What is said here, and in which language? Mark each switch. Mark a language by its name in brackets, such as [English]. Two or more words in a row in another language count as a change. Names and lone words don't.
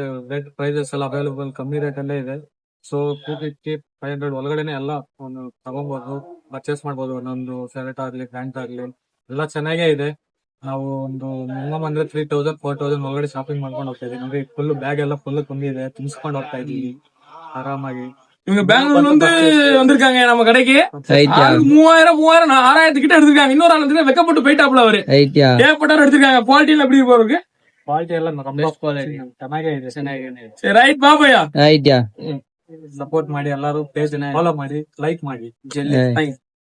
[English] rate prices [Kannada] ಎಲ್ಲ ಅವೈಲೇಬಲ್ ಕಮ್ಮಿ ರೇಟ್ ಅಲ್ಲೇ ಇದೆ. ಸೊ 250, 500 ಒಳಗಡೆನೆ ಎಲ್ಲ ಒಂದು ತಗೊಬಹುದು, ಪರ್ಚೇಸ್ ಮಾಡ್ಬೋದು. ಒಂದೊಂದು ಶರ್ಟ್ ಆಗ್ಲಿ, ಪ್ಯಾಂಟ್ ಆಗ್ಲಿ ಎಲ್ಲ ಚೆನ್ನಾಗೇ ಇದೆ. ನಾವು ಒಂದು ಮಿನಿಮಮ್ ಅಂದ್ರೆ 3,000, 4,000 ಒಳಗಡೆ ಶಾಪಿಂಗ್ ಮಾಡ್ಕೊಂಡು ಹೋಗ್ತಾ ಇದೀವಿ. ಅಂದ್ರೆ [English] full bag [Kannada] ಎಲ್ಲ ಫುಲ್ ತುಂಬಿದೆ, ತುಂಬಿಸ್ಕೊಂಡು ಹೋಗ್ತಾ ಇದೀವಿ ಆರಾಮಾಗಿ. [Tamil] இவங்க பெங்களூர்ல இருந்து வந்திருக்காங்க நம்ம கடைக்கு. 3000 6000 கிட்ட எடுத்திருக்காங்க. இன்னொரு ஆள் வந்து வெக்கப்பட்டு போயிட்டாப்ல அவரு. ஏகப்பட்டாரு எடுத்திருக்காங்க. குவாலிட்டி எல்லாம் எப்படி இருக்கு? [Kannada] ಕ್ವಾಲಿಟಿ ಎಲ್ಲ ಚೆನ್ನಾಗೇ ಇದೆ. [Tamil] சரி, ரைட் பாபையா. [Kannada] ಸಪೋರ್ಟ್ ಮಾಡಿ, ಎಲ್ಲರೂ [English] page follow [Kannada] ಮಾಡಿ, ಲೈಕ್ ಮಾಡಿ.